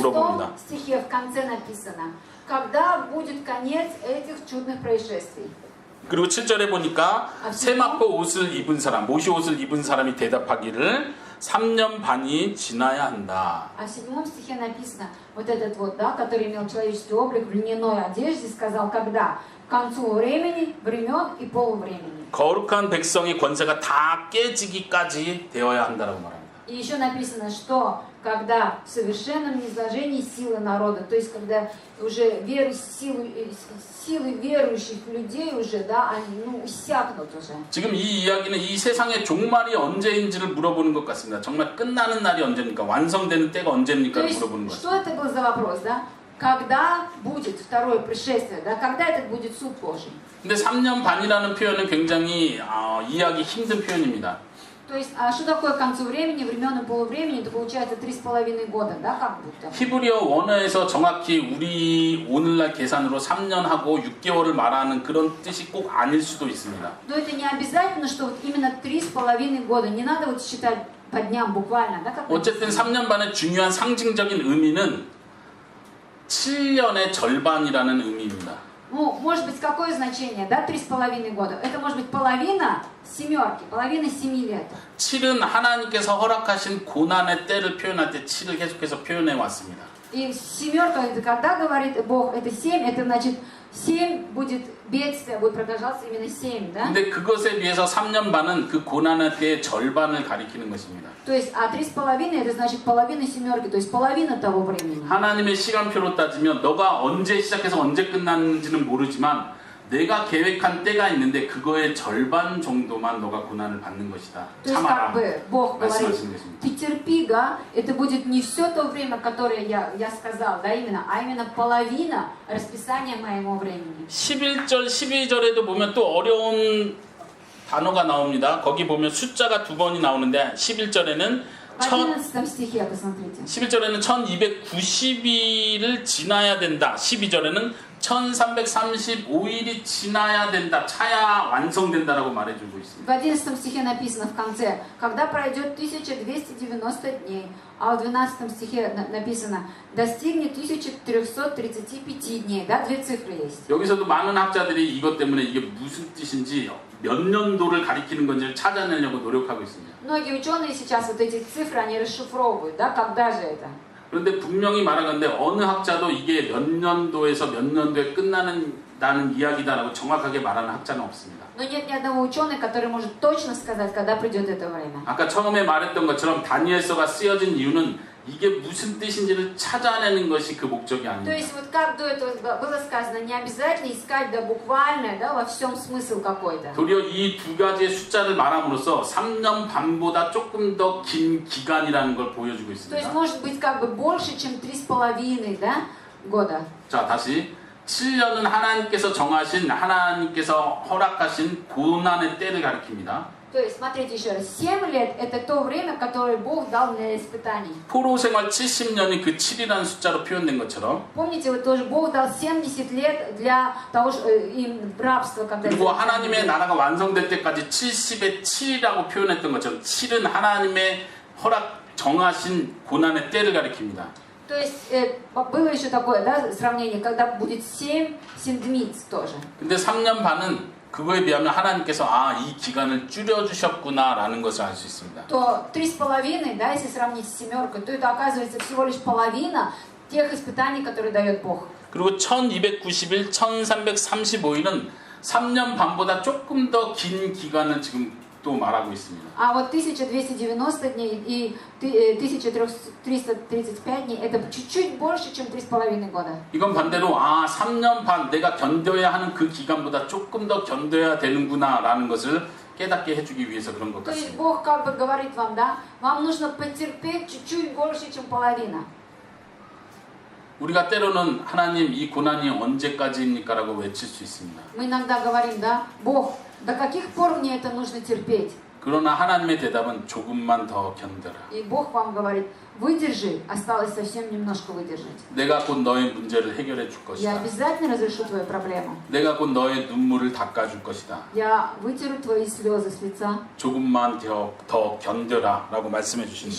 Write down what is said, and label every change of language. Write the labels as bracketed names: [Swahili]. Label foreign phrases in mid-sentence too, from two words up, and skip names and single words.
[Korean] 물어봅니다. [Russian] 6 стихе в конце написано, когда будет конец этих чудных происшествий. [Korean] 그리고 7절에 보니까 세마포 옷을 입은 사람, 모시 옷을 입은 사람이 대답하기를 3년 반이 지나야 한다. [Russian] А в 7 стихе написано, вот этот вот, да, который имел человеческий облик в льняной одежде, сказал, когда? К концу времени, времен и полувремени. [Korean] 거룩한 백성의 권세가 다 깨지기까지 되어야 한다라고 말합니다. [Russian] И еще написано, что когда в совершенном низложении силы народа, то есть когда уже силы верующих людей уже, да, они иссякнут уже. [Korean] 지금 이 이야기는 이 세상의 종말이 언제인지를 물어보는 것 같습니다. 정말 끝나는 날이 언제입니까? 완성되는 때가 [Russian] То [Korean] 언제입니까? [Russian] есть, [Korean] 물어보는 것 [Russian] что [Korean] 같습니다. [Russian] это был за вопрос, да? Когда будет второе пришествие, да? Когда этот будет суд Божий? [Korean] 근데 3년 반이라는 표현은 굉장히 이해하기 힘든 표현입니다. [Russian] То есть, а что такое к концу времени, времен и полувремени? Это получается 3,5 года, да, как будто? [Korean] 히브리어 원어에서 정확히 우리 오늘날 계산으로 3년하고 6개월을 말하는 그런 뜻이 꼭 아닐 수도 있습니다. [Russian] Но это не обязательно, что вот именно 3,5 года. Не надо вот считать по дням буквально, да? Как [Korean] 어쨌든 3년 반의 중요한 상징적인 의미는 7년의 절반이라는 의미입니다. [Russian] Ну, может быть, какое значение, да, 3,5 года? Это может быть половина семерки, половина 7 лет. [Korean] 7은 하나님께서 허락하신 고난의 때를 표현할 때 7을 계속해서 표현해 왔습니다. [Russian] И семерка, это когда говорит Бог, это 7, это значит 7 будет бедствие, будет продолжаться именно 7, да? [Korean] 근데 그것에 비해서 3년 반은 그 고난의 때의 절반을 가리키는 것입니다. [Russian] То есть, а 3,5 это значит половина семерки, то есть половина того времени. [Korean] 하나님의 시간표로 따지면 너가 언제 시작해서 언제 끝났는지는 모르지만 내가 계획한 때가 있는데 그거의 절반 정도만 너가 고난을 받는 것이다. [Russian] То есть, [Korean] 참아라. [Russian] как бы Бог говорит, [Korean] 말씀하시는 것입니다. [Russian] ты терпи, да, это будет не все то время, которое я сказал, да, именно, а именно половина расписания моего времени. [Korean] 11절, 12절에도 보면 또 어려운 단어가 나옵니다. 거기 보면 숫자가 2번이 나오는데 11절에는 [Russian] В 11 стихе, посмотрите. [Korean] 11절에는 1290일을 지나야 된다. 12절에는 1335일이 지나야 된다. 차야 완성된다라고 말해주고 있습니다. [Russian] В 11 стихе написано в конце, когда пройдет 1290 дней, а в 12 стихе написано, достигнет 1335 дней, да, две цифры есть. [Korean] 여기서도 많은 학자들이 이것 때문에 이게 무슨 뜻인지 몇 년도를 가리키는 건지를 찾아내려고 노력하고 있습니다. [Russian] Многие ученые сейчас вот эти цифры, они расшифровывают, да, когда же это? [Korean] 그런데 분명히 말하건대 어느 학자도 이게 몇 년도에서 몇 년도에 끝나는 이야기다라고 정확하게 말하는 학자는 없습니다. [Russian] Но нет ни одного ученого, который может точно сказать, когда придет это время. [Korean] 아까 처음에 말했던 것처럼 다니엘서가 쓰여진 이유는 이게 무슨 뜻인지를 찾아내는 것이 그 목적이 [Russian] То [Korean] 아닙니다. [Russian] есть вот как до этого было сказано, не обязательно искать да, буквально, да, во всем смысл какой-то. [Korean] 도리어 이 두 가지의 숫자를 말함으로써 3년 반보다 조금 더 긴 기간이라는 걸 보여주고 [Russian] То есть [Korean] 있습니다. [Russian] может быть как бы больше, чем 3,5, да, года. [Korean] 자, 다시 7년은 하나님께서 정하신 하나님께서 허락하신 고난의 때를 가리킵니다. [Russian] То есть, смотрите еще раз, 7 лет это то время, которое Бог дал для испытаний. [Korean] 포로 생활 70년이 그 7이라는 숫자로 표현된 것처럼 [Russian] Помните, вот тоже Бог дал 70 лет для того, что им рабство, когда... [Korean] 그리고 하나님의 나라가 완성될 때까지 70의 7이라고 표현했던 것처럼 7은 하나님의 허락 정하신 고난의 때를 가리킵니다. [Russian] То есть, было еще такое, да, сравнение, когда будет 7 седмиц тоже. [Korean] 근데 3년 반은 그거에 비하면 하나님께서 이 기간을 줄여주셨구나라는 것을 알 수 있습니다. [Russian] То 3,5, да, если сравнить с семеркой, то это оказывается всего лишь половина тех испытаний, которые дает Бог. [Korean] 그리고 1290일, 1335일은 3년 반보다 조금 더 긴 기간을 지금 또 말하고 있습니다. [Russian] А вот 1290 дней и 1335 дней это чуть-чуть больше, чем 3,5 года. [Korean] 이건 반대로 3년 반 내가 견뎌야 하는 그 기간보다 조금 더 견뎌야 되는구나라는 것을 깨닫게 해주기 위해서 그런 것 [Russian] То есть [Korean] 같습니다. [Russian] Бог как бы говорит вам, да, вам нужно потерпеть чуть-чуть больше, чем половина. [Korean] 우리가 때로는 하나님 이 고난이 언제까지입니까? 라고 외칠 수 있습니다. [Russian] Мы иногда говорим, да, Бог, до каких пор мне это нужно терпеть? [Korean] 그러나 하나님의 대답은 조금만 더 견뎌라. [Russian] И Бог вам говорит, выдержи, осталось совсем немножко выдержать. [Korean] 내가 곧 너의 문제를 해결해 줄 [Russian] Я [Korean] 것이다. [Russian] обязательно разрешу твою проблему. [Korean] 내가 곧 너의 눈물을 닦아줄 것이다. [Russian] Я вытеру твои слезы с лица. [Korean] 조금만 더 견뎌라 라고 말씀해 주십니다.